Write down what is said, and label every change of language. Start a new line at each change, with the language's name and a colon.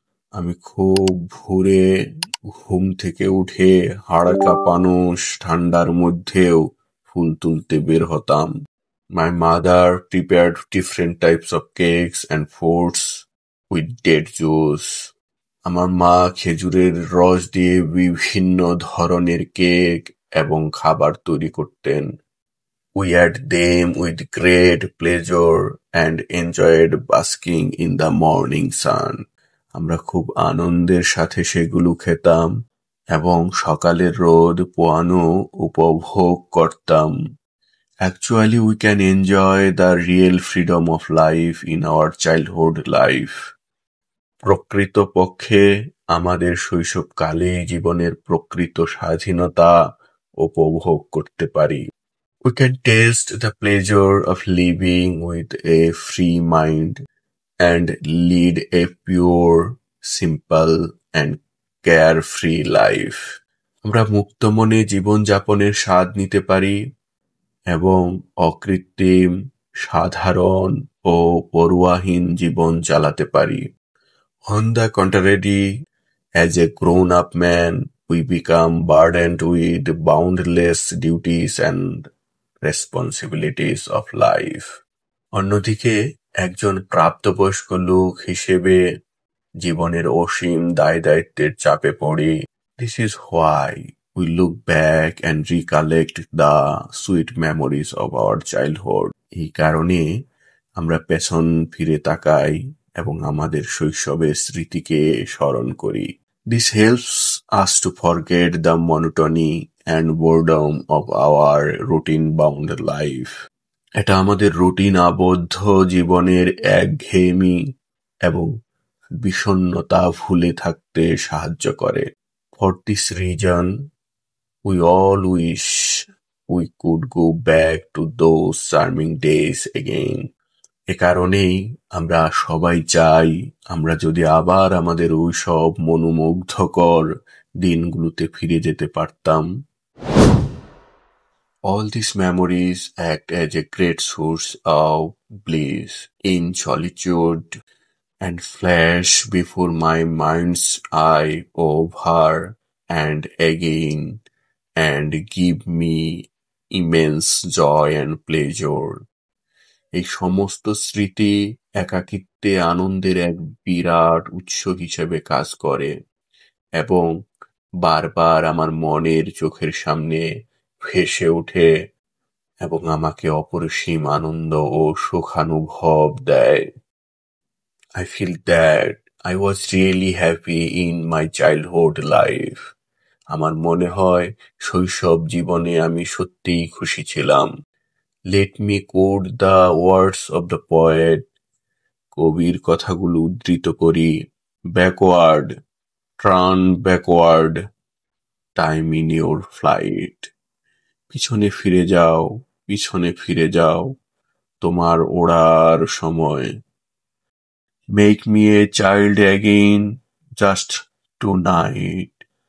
Bangla: আমি খুব ভোরে ঘুম থেকে উঠে হাড় কাঁপানো ঠান্ডার মধ্যেও ফুল তুলতে বের হতাম।
English: My mother prepared different types of cakes and fruits with date juice.
Bangla: আমার মা খেজুরের রস দিয়ে বিভিন্ন ধরনের কেক এবং খাবার তৈরি করতেন।
English: We ate them with great pleasure and enjoyed basking in the morning sun.
Bangla: আমরা খুব আনন্দের সাথে সেগুলো খেতাম এবং সকালের রোদ পোয়ানো উপভোগ করতাম।
English: Actually, we can enjoy the real freedom of life in our childhood life.
Bangla: প্রকৃতপক্ষে আমাদের শৈশবকালে জীবনের প্রকৃত স্বাধীনতা উপভোগ করতে পারি।
English: We can taste the pleasure of living with a free mind and lead a pure, simple and carefree life.
Bangla: আমরা মুক্ত মনে জীবনযাপনের স্বাদ নিতে পারি এবং অকৃত্রিম, সাধারণ ও পরোয়াহীন জীবন চালাতে পারি।
English: On the contrary, as a grown-up man, we become burdened with boundless duties and responsibilities of life.
Bangla: অন্যদিকে একজন প্রাপ্তবয়স্ক লোক হিসেবে জীবনের অসীম দায়-দায়িত্বের চাপে পড়ি।
English: This is why we look back and recollect the sweet memories of our childhood.
Bangla: এই কারণে আমরা পেছন ফিরে তাকাই এবং আমাদের শৈশবের স্মৃতিকে স্মরণ করি।
English: This helps us to forget the monotony and boredom of our routine-bound life.
Bangla: এটা আমাদের রুটিন আবদ্ধ জীবনের একঘেয়েমি এবং বিষণ্ণতা ভুলে থাকতে সাহায্য করে।
English: For this reason, we all wish we could go back to those charming days again.
Bangla: এ কারণেই আমরা সবাই চাই আমরা যদি আবার আমাদের ওইসব মনোমুগ্ধকর দিনগুলোতে ফিরে যেতে পারতাম।
English: All these memories act as a great source of bliss in solitude and flash before my mind's eye over and again and give me immense joy and pleasure.
Bangla: এই সমস্ত স্মৃতি একাকিত্বে আনন্দের এক বিরাট উৎস হিসেবে কাজ করে এবং বারবার আমার মনের চোখের সামনে ভেসে ওঠে এবং আমাকে অপরিসীম আনন্দ ও সুখানুভব দেয়।
English: I feel that I was really happy in my childhood life.
Bangla: আমার মনে হয় শৈশব জীবনে আমি সত্যিই খুশি ছিলাম।
English: Let me quote the words of the poet.
Bangla: কবির কথাগুলো উদ্ধৃত করি।
English: Backward, turn backward, time in your flight.
Bangla: পিছনে ফিরে যাও, পিছনে ফিরে যাও, তোমার ওড়ার সময়।
English: Make me a child again, just tonight.